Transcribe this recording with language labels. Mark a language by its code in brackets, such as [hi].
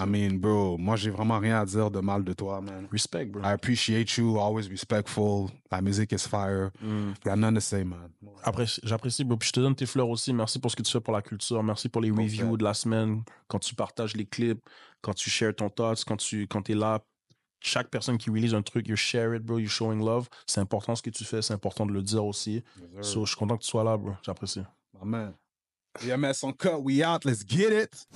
[en] I mean, bro, [fr] moi, j'ai vraiment rien à dire de mal de toi, man. Respect, bro. [en] I appreciate you, always respectful. [fr] La musique [en] is fire. Got nothing to say, man. [fr] Après, j'apprécie, bro. Puis je te donne tes fleurs aussi. Merci pour ce que tu fais pour la culture. Merci pour les reviews de la semaine. Quand tu partages les clips, quand tu shares ton thoughts, quand t'es là. Chaque personne qui release un truc, [en] you share it, bro. You showing love. [fr] C'est important ce que tu fais. C'est important de le dire aussi. So, je suis content que tu sois là, bro. J'apprécie. [en] My man. DMS on cut. We out. Let's get it.